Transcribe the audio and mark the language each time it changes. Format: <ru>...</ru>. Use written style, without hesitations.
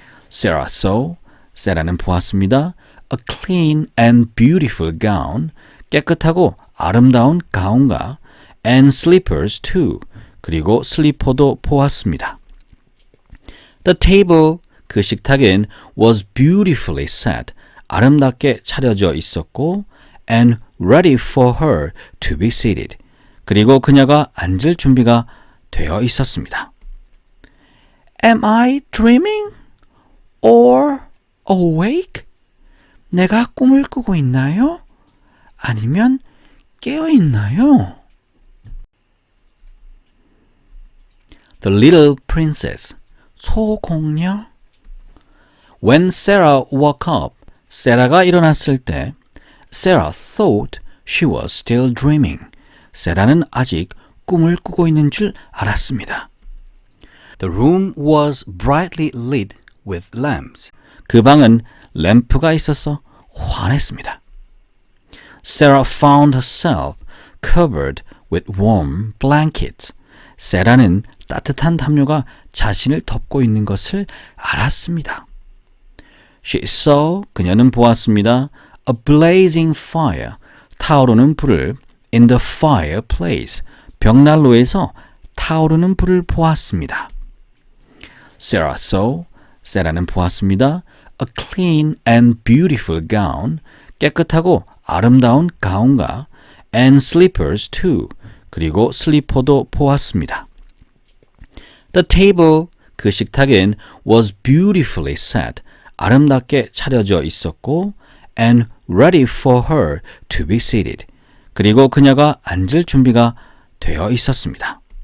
<en>Sarah saw,</en> <ko>세라는 보았습니다.</ko> <en>A clean and beautiful gown,</en> <ko>깨끗하고 아름다운 가운과</ko> <en>and slippers too,</en> <ko>그리고 슬리퍼도 보았습니다.</ko> <en>The table,</en> <ko>그 식탁엔</ko> <en>was beautifully set,</en> <ko>아름답게 차려져 있었고</ko> <en>and ready for her to be seated,</en> <ko>그리고 그녀가 앉을 준비가 되어 있었습니다.</ko> <en>Am I dreaming or awake?</en> <ko>내가 꿈을 꾸고 있나요? 아니면 깨어 있나요?</ko> <en>The Little Princess, 소공녀. When Sarah woke up,</en> <ko>세라가 일어났을 때</ko> <en>Sarah thought she was still dreaming.</en> <ko>세라는 아직 꿈을 꾸고 있는 줄 알았습니다.</ko> <en>The room was brightly lit with lamps.</en> <ko>그 방은 램프가 있어서 환했습니다.</ko> <en>Sarah found herself covered with warm blankets.</en> <ko>세라는 따뜻한 담요가 자신을 덮고 있는 것을 알았습니다.</ko> <en>She saw,</en> <ko>그녀는 보았습니다.</ko> <en>A blazing fire,</en> <ko>타오르는 불을</ko> <en>in the fireplace,</en> <ko>벽난로에서 타오르는 불을 보았습니다.</ko> <en>Sarah saw,</en> <ko>세라는 보았습니다.</ko> <en>a clean and beautiful gown,</en> <ko>깨끗하고 아름다운 가운과</ko> <en>and slippers too,</en> <ko>그리고 슬리퍼도 보았습니다.</ko> <en>The table,</en> <ko>그 식탁엔</ko> <en>was beautifully set,</en> <ko>아름답게 차려져 있었고</ko> <en>and ready for her to be seated,</en> <ko>그리고 그녀가 앉을 준비가 되어 있었습니다.</ko>